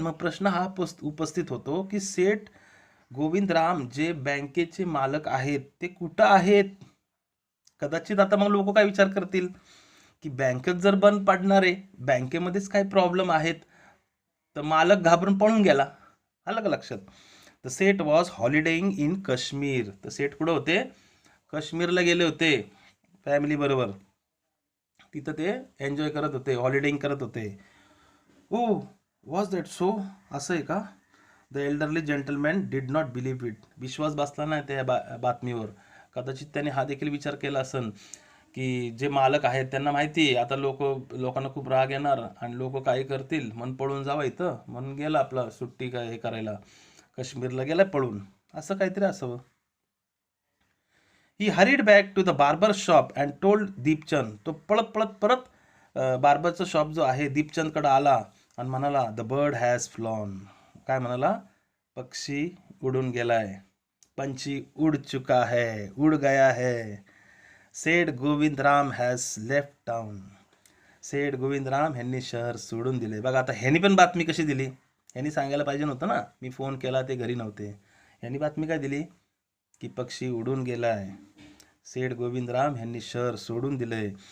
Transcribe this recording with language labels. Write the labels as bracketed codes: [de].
[mr] मग प्रश्न हा उपस्थित होतो की सेठ गोविंदराम जे बँकेचे मालक आहेत ते कुठं आहेत? कदाचित आता मग लोक काय विचार करतील की बँकच जर बंद पडणार आहे, बँकेमध्येच काही प्रॉब्लेम आहेत, तर मालक घाबरून पळून गेला. आलं का लक्षात? [en] The Seth was holidaying in Kashmir. [mr] तर सेट कुठं होते? काश्मीरला गेले होते फॅमिली बरोबर. तिथं ते एन्जॉय करत होते, हॉलिडेईंग करत होते. [en] Oh was that so? [mr] असं आहे का? [en] The elderly gentleman did not believe it. [mr] विश्वास बसला नाही त्या बातमीवर. कदाचित त्याने हा देखील विचार केला असन की जे मालक आहेत त्यांना माहिती आहे आता लोकांना खूप राग येणार आणि लोक काय करतील म्हणून पळून जावं इथं, म्हणून गेला आपला सुट्टी काय हे करायला काश्मीरला गेला पळून, असं काहीतरी असावं. [en] He hurried back to the barber shop and told Deepchand. [mr] तो पळत पळत परत बार्बरचा शॉप जो आहे दीपचंदकडे आला आणि म्हणाला [en] The bird has flown. [mr] काय म्हणाला? पक्षी उडून गेलाय, [hi] पंछी उड चुका है, उड गया है. [en] Seth Govindram has left town. [mr] सेठ गोविंदराम ह्यांनी शहर सोडून दिले. बघा आता ह्यांनी पण बातमी कशी दिली? ह्यांनी सांगायला पाहिजे नव्हतं ना, मी फोन केला ते घरी नव्हते. ह्यांनी बातमी काय दिली की पक्षी उडून गेलाय, सेठ गोविंदराम ह्यांनी शहर सोडून दिलंय.